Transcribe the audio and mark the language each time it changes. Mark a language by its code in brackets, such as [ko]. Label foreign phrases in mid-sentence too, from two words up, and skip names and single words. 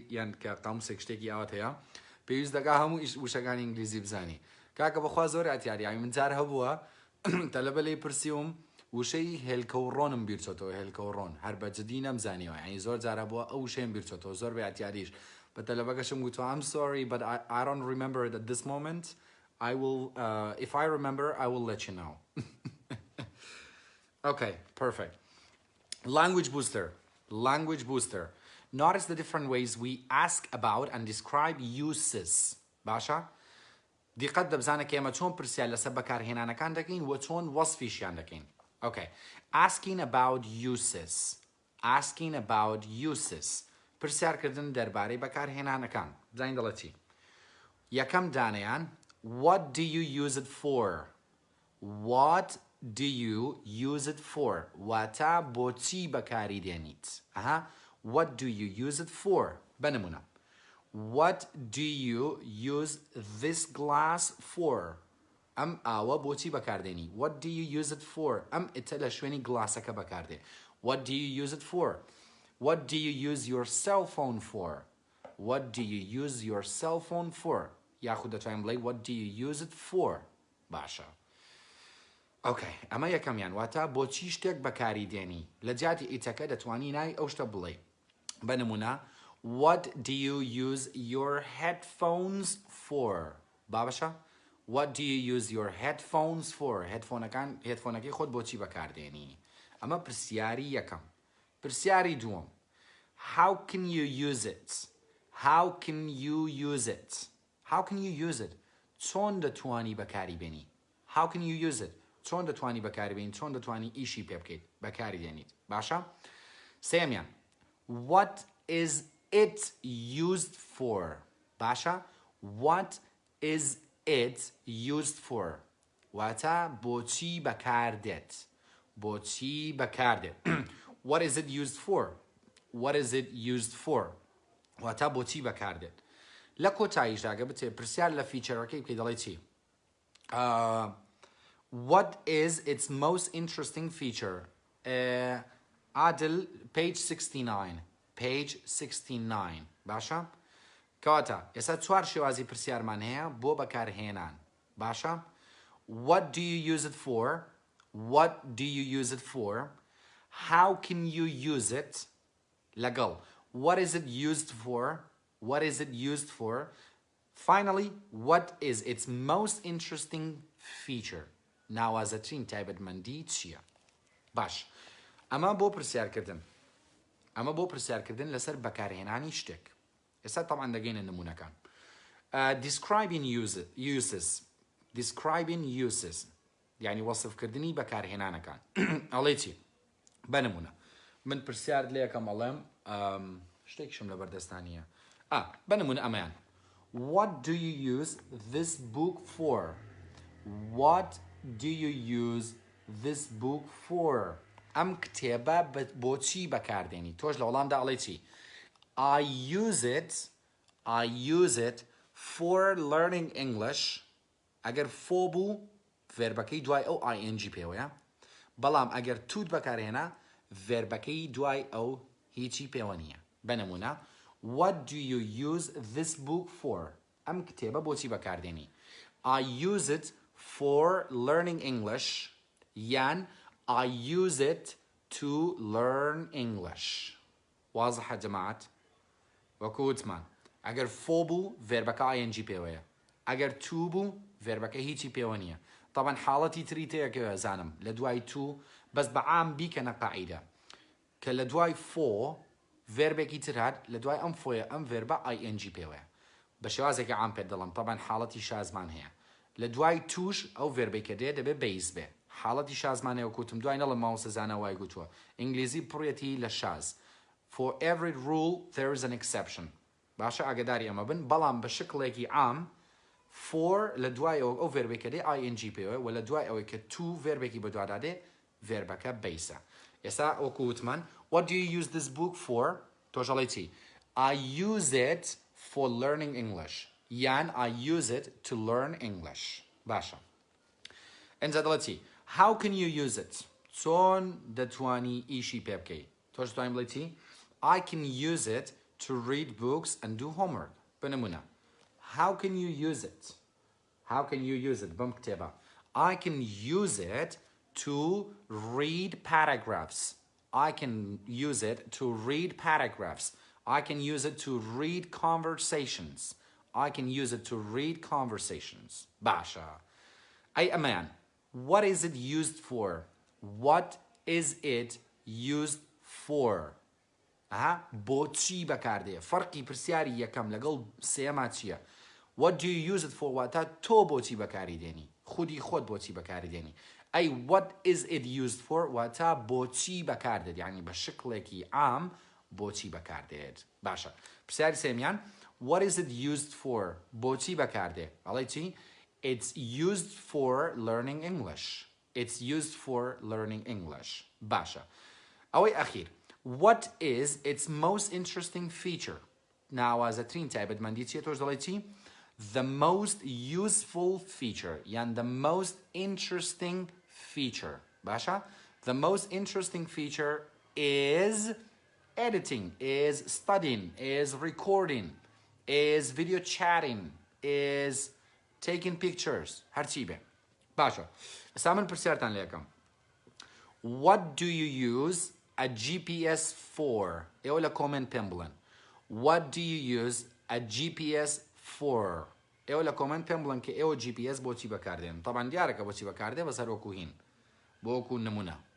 [ckb] یان کە قاموسێک شتێکی ئاوات هەیە پێویست دەکا هەموو وشەکانی ئینگلیزی بزانی کاکە بەخوا زۆر ئەتیاری یعنی من جار هەبووە تەلەبە لێی پرسیوم وشەی هێلکەوڕۆنم بیرچۆتەوە هێلکەوڕۆن هەر بەجددی نەمزانیەوە یعنی زۆر جارە بووە ئەو وشەیەم بیرچۆتەوە زۆر بە ئەتیاریش بە تەلەبەکەشم گوتوە [en] I'm sorry but I don't remember it at this moment I will if I remember I will let you know. Okay, perfect. Language booster. Language booster. Notice the different ways we ask about and describe uses. [ckb] باشا؟ دقت دەبزانە کە ئێمە چۆن پرسیار لەسەر بەکارهێنانەکان دەکەین و چۆن وەسفیشیان دەکەین. [en] Okay. Asking about uses. Asking about uses. [ckb] پرسیارکردن دەربارەی بەکارهێنانەکان. بزانین دەڵێت چی؟ یەکەم دانەیان [en] What do you use it for? What do you use it for? [ckb] واتا بۆ چی بەکاری دێنیت؟ [en] What do you use it for? [ckb] بنمونە. [en] What do you use this glass for? [ckb] ئەم ئاوە بۆ چی بەکاردێنی؟ [en] What do you use it for? [ckb] ئەم ئتە لە شوێنی گلاسەکە بەکاردێ. [en] What do you use it for? What do you use your cell phone for? What do you use your cell phone for? [ckb] یاخود دەتوانین بڵێ [en] What do you use it for? [ckb] باشە. Okay, ئەمە یەکەمیان واتە بۆچی شتێک بەکاری دێنی لە جیاتی ئیتەکە دەتوانی نای ئەو شتە بڵێ بەنمونە [en] What do you use your headphones for? بابەشە What do you use your headphones for? [ckb] هێدفۆنەکەی خۆت بۆچی بەکاردێنی ئەمە پرسیاری یەکەم. پرسیاری دووەم [en] How can you use it? How can you use it? How can you use it? [ckb] چۆن دەتوانی بەکاری بێنی [en] How can you use it? [ckb] چۆن دەتوانی بەکاربێنیت چۆن دەتوانی ئیشی پێ بکەیت بەکاری دێنیت باشە سێمیان [en] what is it used for [ckb] باشە [en] what is it used for [ckb] واتە بۆچی بەکاردێت بۆچی بەکاردێت [en] what is it used for what is it used for [ckb] واتە بۆچی بەکاردێت لە کۆتاییشدا گە بتێ پرسیار لە فیچەرەکەی بکەی دەڵێ چی [en] what is its most interesting feature [ckb] عادل [en] page 69 page 69 [ckb] باشە کەواتە ئێستا چوار شێوازی پرسیارمان هەیە بۆ بەکارهێنان باشە [en] what do you use it for what do you use it for how can you use it لەگەڵ what is it used for what is it used for finally what is its most interesting feature [ckb] ناوازەترین تایبەتمەندی چییە باش ئەمە بۆ پرسیارکردن ئەمە بۆ پرسیارکردن لەسەر بەکارهێنانی شتێک ئێستا تەمان دەگەینە نمونەکان [en] describing uses [ckb] یعنی وەصفکردنی بەکارهێنانەکان ئەڵێ چی بەنمونە من پرسیار لێ یەکەم ئەڵێم شتێکشم لە بەردەستانیە بەنمونە ئەمەیان [en] what do you use this book for what do you use this book for [ckb] ئەم کتێبە بۆچی بەکاردێنی تۆش لە وەڵامدا ئەڵێ چی I [en] use it for learning English [ckb] ئەگەر فۆ بوو فێربەکەی دوای ئەو ing پێوەیە بەڵام ئەگەر توت بەکارهێنا فێربەکەی دوای ئەو هیچی پێوە نییە بەنمونە [en] what do you use this book for [ckb] ئەم کتێبە بۆچی بەکاردێنی [en] I use it for learning English [ckb] یان [en] I use it to learn English [ckb] واضحە جەماعەت وەکو وتمان ئەگەر فۆ بوو فێربەکە ing پێوەیە ئەگەر تو بوو فێربەکە هیچی پێوە نییە طبعا حاڵەتی تری تەیەکەوە زانم لە دوای تو بەس بەعام بیکەنە قاعیدە کە لە دوای فۆ فێربێکی تر هات لە دوای ئەم فۆیە ئەم فێربە ing پێوەیە بە شێوازێکی عام پێ دەڵم طبعا حاڵەتی شازمان هەیە لە دوای توش ئەو فێربێکە دێ دەبێ بەیز بێ حاڵەتی شازمانەوە کوتم دوای نەڵم ماوەسە زانە وای گوتووە ئینگلیزی پڕێتی لە شاز [en] for every rule there is an exception [ckb] باشە ئاگداری ئەمە بن بەڵام بە شکڵێکی عام for لە دوای ئەو فێربێکە دێ ing پێوە و لە دوای ئەوەی کە تو فێربێکی بەدووادا دێ فێربەکە بەیسە ئێستا وەکو وتمان [en] what do you use this book for [ckb] تۆژەڵی چی [en] I use it for learning English یان I use it to learn English [ckb] باشە ئەنجا دەڵێ چی [en] how can you use it [ckb] چۆن دەتوانی ئیشی پێ بکەی تۆش دەتوانی بڵێ چی I [en] can use it to read books and do homework بنمونە how can you use it how can you use it [ckb] بەم کتێبە [en] I can use it to read paragraphs I can use it to read paragraphs I can use it to read conversations I can use it to read conversations [ckb] باشا أي أمان [en] what is it used for what is it used for [ckb] بۆچی بەکاردێ فەرقی پرسیاری یەکەم لەگەڵ سێما چییە [en] what do you use it for [ckb] واتە تۆ بۆچی بەکاری دێنی خودی خۆت بۆچی بەکاری دێنی ئەی [en] what is it used for [ckb] واتە بۆچی بەکاردێت یعنی بە شکڵێکی عام بۆچی بەکاردێت باشە پرسیاری سێمیان [en] what is it used for [ckb] بۆچی بەکاردێ ئەڵێ چی [en] it's used for learning English it's used for learning English [ckb] باشە ئەوەی ئەخیر [en] what is its most interesting feature ناوازەترین [ckb] تایبەتمەندی چیە تۆش دەڵێ چی [en] the most useful feature یان the most interesting feature باشە the most interesting feature is editing is studying is recording is video chatting is taking pictures [ckb] هەرچی بێ باشە ئێستا من پرسیارتان لێ یەکەم [en] what do you use a GPS for [ckb] ئێوە لە کۆمنت پێم بڵێن [en] what do you use a GPS for [ckb] ئێوە لە کۆمنت پێم بڵێن کە ئێوە GPS بۆچی بەکاردێن طبعا دیارەکە بۆچی بەکاردێ بەسەر وەکو هین بۆ وەکو نمونە